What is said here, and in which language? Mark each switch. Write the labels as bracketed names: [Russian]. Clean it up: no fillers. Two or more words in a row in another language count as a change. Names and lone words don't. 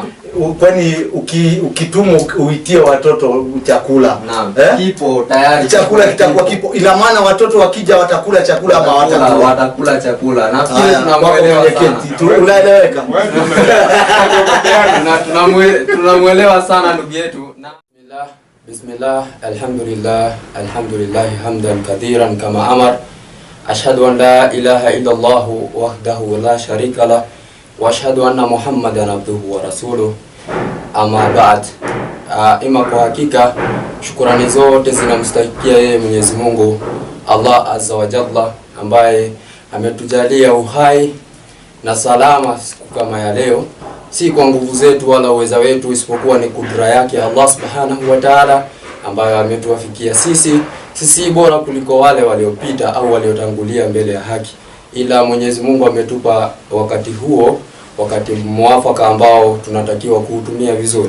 [Swahili] Kwani ukitumwa uitie watoto chakula. Naam. Kipo tayari. Chakula kitakuwa kipo. Ina maana watoto wakija watakula chakula ama watakula chakula. Nafikiri tunamuelewa mwenyekiti. Unaeleweka? Tunamuelewa sana ndugu yetu. [Arabic] بسم الله، الحمد لله حمدا كثيرا كما أمر. أشهد أن لا إله إلا الله وحده لا شريك له. وأشهد أن محمدا عبده ورسوله. أما بعد. [Swahili] Ima kwa hakika shukrani zote zinamstahikia yeye Mwenyezi Mungu [Arabic] الله عز وجل, [Swahili] ambaye ametujalia uhai na salama siku kama ya leo, si kwa nguvu zetu wala uweza wetu, isipokuwa ni kudra yake [Arabic] الله سبحانه وتعالى, [Swahili] ambaye ametuwafikia sisi bora kuliko wale waliopita au waliotangulia mbele ya haki, ila Mwenyezi Mungu ametupa wakati mwafaka ambao tunatakiwa kuutumia vizuri.